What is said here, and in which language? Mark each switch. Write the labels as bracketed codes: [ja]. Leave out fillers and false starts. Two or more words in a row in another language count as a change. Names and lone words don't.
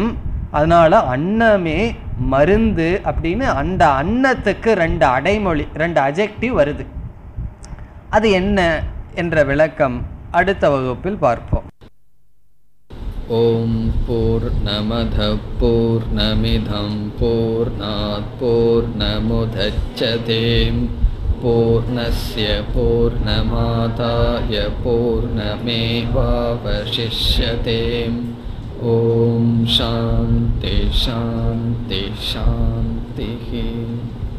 [ta] அதனால அன்னமே மருந்து அப்படின்னு அந்த அன்னத்துக்கு 2 அடைமொழி 2 அஜெக்டிவ் வருது. அது என்ன என்ற விளக்கம் அடுத்த வகுப்பில் பார்ப்போம். [sa] ओम् पूर्णमद पूर्णमिदम् पूर्णात् पूर्णमुदच्यते पूर्णस्य पूर्णमादाय पूर्णमेवावशिष्यते. ओम् शान्ति शान्ति शान्ति.